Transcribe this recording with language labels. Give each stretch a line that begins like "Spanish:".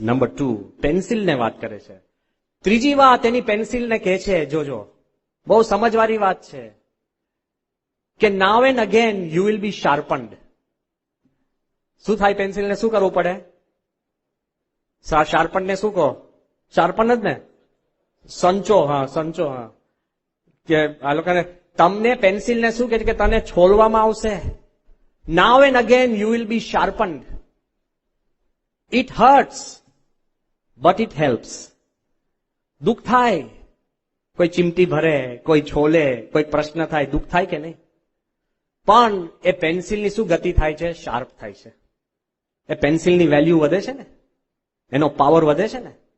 Gujarati: Number 2, પેન્સિલને વાત કરે છે. ત્રીજી વાત એની પેન્સિલને કહે છે, જોજો બહુ સમજવાની વાત છે, કે
English: now and again you will be sharpened.
Gujarati: શું થાય? પેન્સિલને શું કરવું પડે? શાર્પનને શું કહો? શાર્પન જ ને, સંચો. હા, સંચો. હા, કે આ લોકોને તમને પેન્સિલને શું કહે છે કે તને છોલવામાં આવશે.
English: now and again you will be sharpened. It hurts. But it helps.
Gujarati: દુઃખ થાય, કોઈ ચીમટી ભરે, કોઈ છોલે, કોઈ પ્રશ્ન થાય, દુઃખ થાય કે નહીં? પણ એ પેન્સિલની શું ગતિ થાય છે? શાર્પ થાય છે. એ પેન્સિલની વેલ્યુ વધે છે ને, એનો પાવર વધે છે ને.